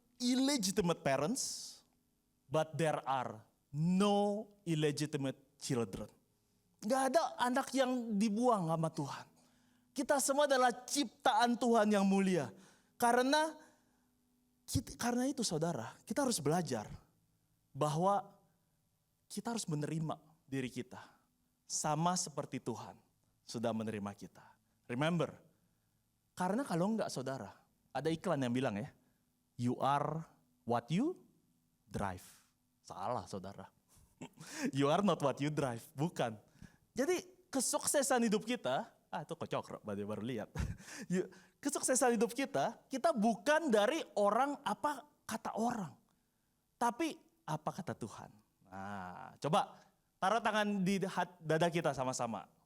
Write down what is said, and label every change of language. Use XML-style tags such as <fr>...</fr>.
<en>illegitimate parents, but there are no illegitimate children.</en> <id>Gak ada anak yang dibuang sama Tuhan. Kita semua adalah ciptaan Tuhan yang mulia. Karena itu saudara, kita harus belajar bahwa kita harus menerima diri kita. Sama seperti Tuhan sudah menerima kita. Remember, karena kalau enggak saudara, ada iklan yang bilang ya,</id> <en>you are what you drive.</en> <id>Salah saudara.</id> <en>You are not what you drive, bukan.</en> <id>Jadi kesuksesan hidup kita, itu kocok, baru lihat. Kesuksesan hidup kita bukan dari orang apa kata orang. Tapi apa kata Tuhan. Nah, coba taruh tangan di dada kita sama-sama.</id>